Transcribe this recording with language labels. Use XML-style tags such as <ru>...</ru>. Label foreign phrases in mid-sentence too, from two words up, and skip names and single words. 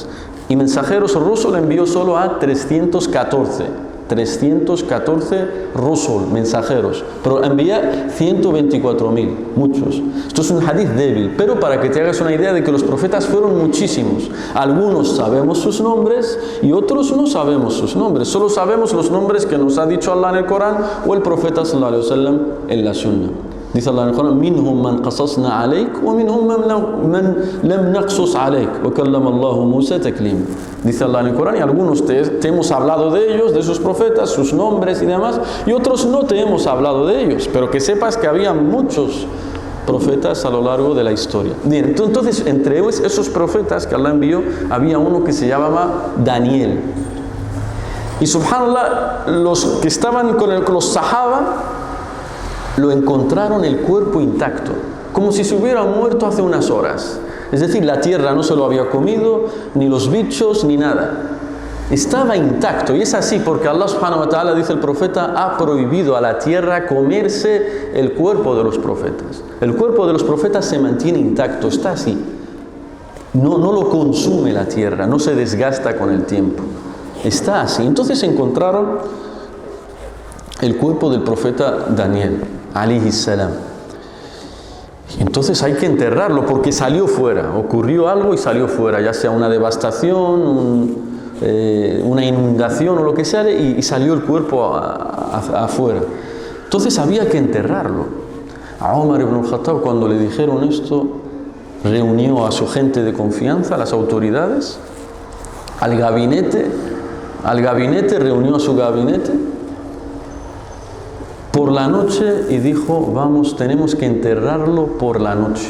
<es>Y mensajeros rusos le envió solo a 314 rusul, mensajeros, pero envía 124.000, muchos. Esto es un hadith débil, pero para que te hagas una idea de que los profetas fueron muchísimos. Algunos sabemos sus nombres y otros no sabemos sus nombres. Solo sabemos los nombres que nos ha dicho Allah en el Corán o el profeta</es> <ar>صلى الله عليه وسلم</ar> <es>en la Sunna. Dice Allah en el Corán:</es> <ar>"منهم من قصصنا عليك ومنهم من لم نقصص عليك وكلم الله موسى تكليما."</ar> <es>Dice Allah en el Corán, y algunos te hemos hablado de ellos, de sus profetas, sus nombres y demás, y otros no te hemos hablado de ellos, pero que sepas que había muchos profetas a lo largo de la historia. Bien, entonces entre esos profetas que Allah envió había uno que se llamaba Daniel. Y subhanallah, los que estaban con los sahaba lo encontraron el cuerpo intacto, como si se hubiera muerto hace unas horas. Es decir, la tierra no se lo había comido, ni los bichos, ni nada. Estaba intacto, y es así porque</es> <ar>الله سبحانه وتعالى,</ar> <es>dice el profeta, ha prohibido a la tierra comerse el cuerpo de los profetas. El cuerpo de los profetas se mantiene intacto, está así. No lo consume la tierra, no se desgasta con el tiempo. Está así. Entonces encontraron el cuerpo del profeta Daniel,</es> <ar>عليه السلام.</ar> <es>Entonces hay que enterrarlo porque salió fuera, ocurrió algo y salió fuera, ya sea una devastación, una inundación o lo que sea, y salió el cuerpo afuera. Entonces había que enterrarlo. A Omar ibn al-Khattab, cuando le dijeron esto, reunió a su gente de confianza, a las autoridades, al gabinete, reunió a su gabinete, por la noche y dijo, vamos, tenemos que enterrarlo por la noche.</es>